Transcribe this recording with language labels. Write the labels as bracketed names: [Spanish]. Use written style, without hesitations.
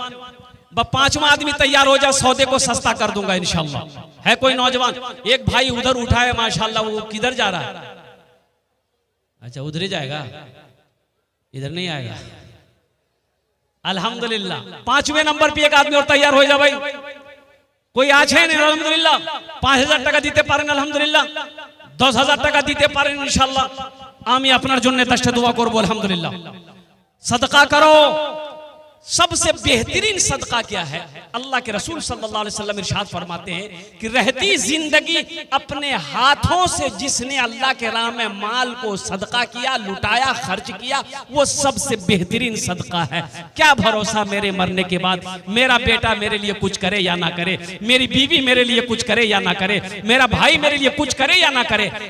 [Hindi] 5वां आदमी तैयार हो जाए, सौदे को सस्ता कर दूंगा इंशाअल्लाह। है कोई नौजवान? एक भाई उधर उठाए माशाअल्लाह, वो किधर जा रहा है? अच्छा उधर ही जाएगा, इधर नहीं आएगा अल्हम्दुलिल्लाह। 5वें नंबर पे एक आदमी और तैयार हो जा भाई। कोई आज है नहीं अल्हम्दुलिल्लाह। [Bangla] 5,000 টাকা দিতে পারেন আলহামদুলিল্লাহ, 10,000 টাকা দিতে পারেন ইনশাআল্লাহ। আমি আপনার জন্য দশটা দোয়া করব আলহামদুলিল্লাহ। [Hindi] सदका करो, सबसे बेहतरीन सदका क्या है? अल्लाह के रसूल सल्लल्लाहु अलैहि वसल्लम इरशाद फरमाते हैं कि रहती जिंदगी अपने हाथों से जिसने अल्लाह के राह में माल को सदका किया, लुटाया, खर्च किया, वो सबसे बेहतरीन सदका है। क्या भरोसा मेरे मरने के बाद मेरा बेटा मेरे लिए कुछ करे या ना करे, मेरी बीवी मेरे लिए कुछ करे या ना करे, मेरा भाई मेरे लिए कुछ करे या ना करे।